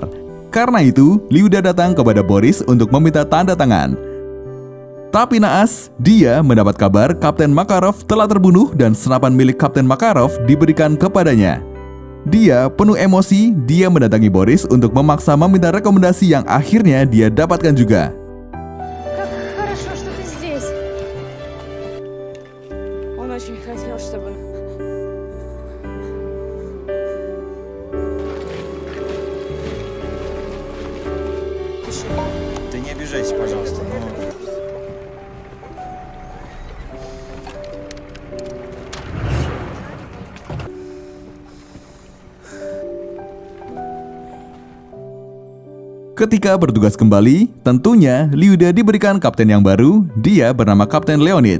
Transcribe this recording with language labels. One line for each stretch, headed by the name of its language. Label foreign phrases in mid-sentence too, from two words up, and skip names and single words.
Indonesian: Karena itu, Lyuda datang kepada Boris untuk meminta tanda tangan. Tapi naas, dia mendapat kabar Kapten Makarov telah terbunuh dan senapan milik Kapten Makarov diberikan kepadanya. Dia penuh emosi, dia mendatangi Boris untuk memaksa meminta rekomendasi yang akhirnya dia dapatkan juga.
Russian: Как хорошо, что ты здесь. Он очень хотел, чтобы... Ты не обижайся, пожалуйста, но...
Indonesian: Ketika bertugas kembali, tentunya Lyuda diberikan kapten yang baru, dia bernama Kapten Leonid.